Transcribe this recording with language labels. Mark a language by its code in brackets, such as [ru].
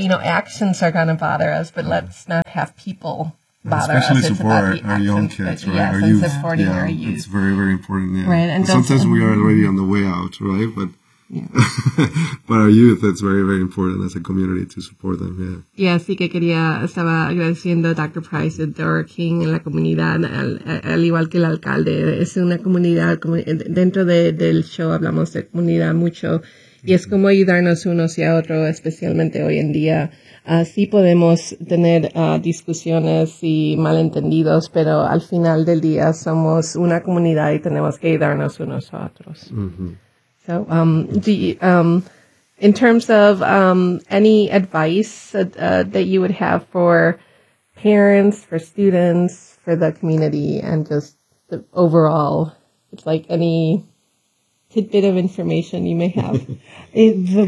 [en] You know, actions are going to bother us, but let's not have people bother especially us. Support our young kids, right? Yes, our youth. Supporting our youth. It's very, very important. Yeah. Right. And sometimes we are already on the way out, right? But but our youth, it's very, very important as a community to support them. Yeah, [es] sí que quería, estaba agradeciendo a Dr. Price, a Dr. King, en la comunidad, al igual que el alcalde. Es una comunidad, dentro del show hablamos de comunidad mucho, y es como ayudarnos unos y a otros, especialmente hoy en día. Sí podemos tener discusiones y malentendidos, pero al final del día somos una comunidad y tenemos que ayudarnos unos a otros. Mm-hmm. [en] So, in terms of any advice that you would have for parents, for students, for the community, and just the overall, it's like any tidbit of information you may have.